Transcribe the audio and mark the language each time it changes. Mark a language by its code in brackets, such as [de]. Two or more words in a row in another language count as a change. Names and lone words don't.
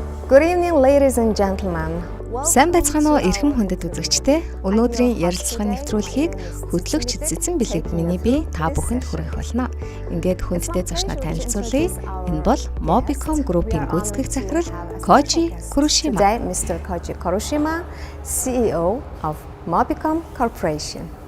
[en] Good evening, ladies and gentlemen. [mn] Сайн байцгаана уу эрхэм хүндэт үзэгчдээ. Өнөөдрийн ярилцлагын нэвтрүүлгийг хөтлөгч Цэцэн Билэг миний би та бүхэнд хүргэх болно. Ингээд хүндтэй зочноо танилцуулъя. Энэ бол Mobicom Group-ийн гүйцэтгэх захирал Koji Kurushima. [en] Today, Mr. Koji Kurushima, CEO of Mobicom Corporation.